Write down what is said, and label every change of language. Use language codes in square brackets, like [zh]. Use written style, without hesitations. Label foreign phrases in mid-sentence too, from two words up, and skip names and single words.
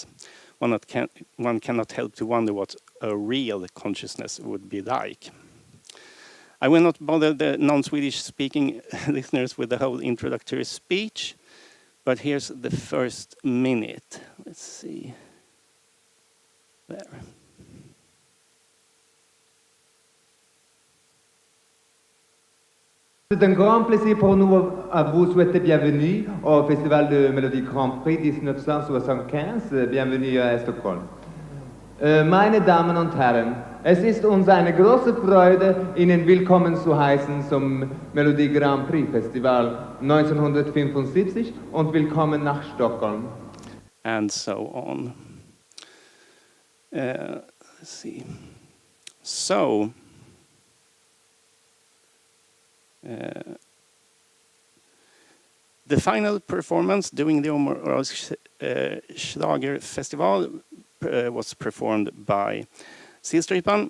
[en] One cannot help to wonder what a real consciousness would be like. I will not bother the non-Swedish speaking listeners with the whole introductory speech, but here's the first minute. Let's see. There. [fr] C'est un grand plaisir pour nous à vous souhaiter bienvenue au Festival de Mélodie Grand Prix 1975. Bienvenue à Stockholm. [de] Meine Damen und Herren, es ist uns eine große Freude, Ihnen willkommen zu heißen zum Melodie Grand Prix Festival 1975 und willkommen nach Stockholm. [en] and so on. Let's see. So, the final performance during the Schlager Festival was performed by Sillstrypan.